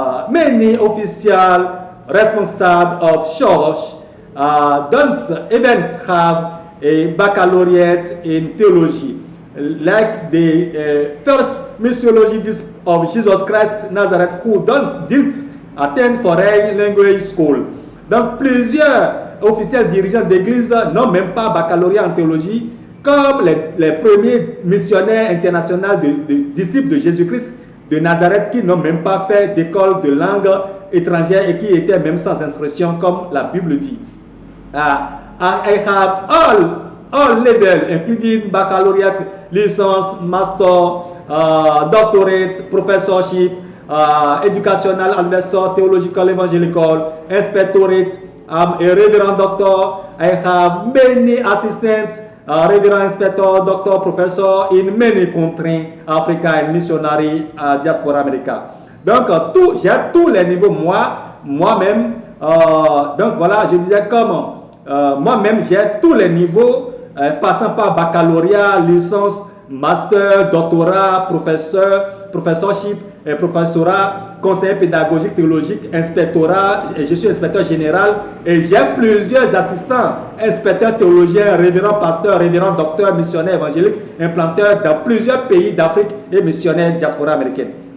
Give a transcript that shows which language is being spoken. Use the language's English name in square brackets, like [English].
[English] Many official responsible of church don't even have a baccalaureate in theology, like the first missiology of Jesus Christ Nazareth, who didn't attend foreign language school. [French] Donc plusieurs officiels dirigeants d'église n'ont même pas baccalauréat en théologie, comme les premiers missionnaires internationaux de disciples de Jésus-Christ de Nazareth qui n'ont même pas fait d'école de langue étrangère et qui étaient même sans instruction comme la Bible dit. [English] I have all levels, including baccalaureate, licence, master, doctorate, professorship, educational advisor, theological, evangelical, inspectorate. I'm a reverend doctor. I have many assistants, reverend inspector, doctor, professor in many countries, Africa and missionary, diaspora America. [French] Donc, j'ai tous les niveaux, moi-même. Donc voilà, je disais comment moi-même, j'ai tous les niveaux, passant par baccalauréat, licence, master, doctorat, professorship, professorat, conseiller pédagogique, théologique, inspectorat, et je suis inspecteur général et j'ai plusieurs assistants, inspecteurs théologiens, révérends pasteurs, révérends docteurs, missionnaires évangéliques, implanteurs dans plusieurs pays d'Afrique et missionnaires diaspora américaine.